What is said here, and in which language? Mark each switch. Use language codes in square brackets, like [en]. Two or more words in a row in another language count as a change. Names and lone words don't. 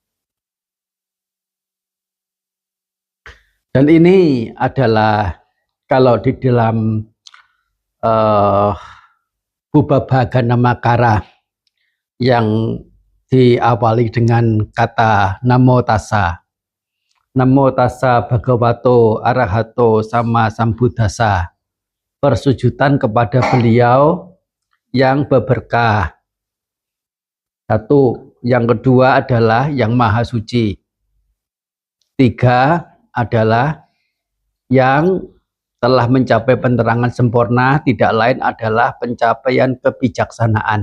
[id] Dan ini adalah kalau di dalam Bubbabhagana Makara yang diawali dengan kata [pi] Namo Tassa. Namo Tassa Bhagavato Arahato Sama Sambuddhassa. [id] Persujudan kepada beliau yang beberkah. Satu, yang kedua adalah yang maha suci. Tiga adalah yang telah mencapai penerangan sempurna, tidak lain adalah pencapaian kebijaksanaan.